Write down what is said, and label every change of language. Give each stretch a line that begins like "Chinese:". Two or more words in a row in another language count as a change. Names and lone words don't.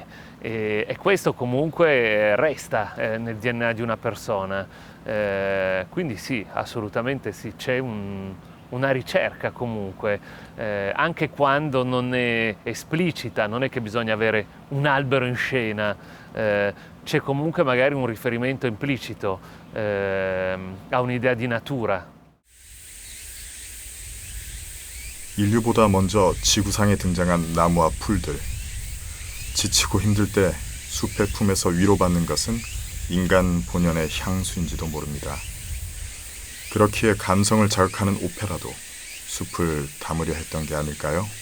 Italian: E questo comunque resta nel DNA di una persona, quindi sì, assolutamente sì, c'è una ricerca comunque, anche quando non è esplicita, non è che bisogna avere un albero in scena, c'è comunque magari un riferimento implicito a un'idea di natura.
Korean: 인류보다 먼저 지구상에 등장한 나무와 풀들. 지치고 힘들 때 숲의 품에서 위로받는 것은 인간 본연의 향수인지도 모릅니다. 그렇기에 감성을 자극하는 오페라도 숲을 담으려 했던 게 아닐까요?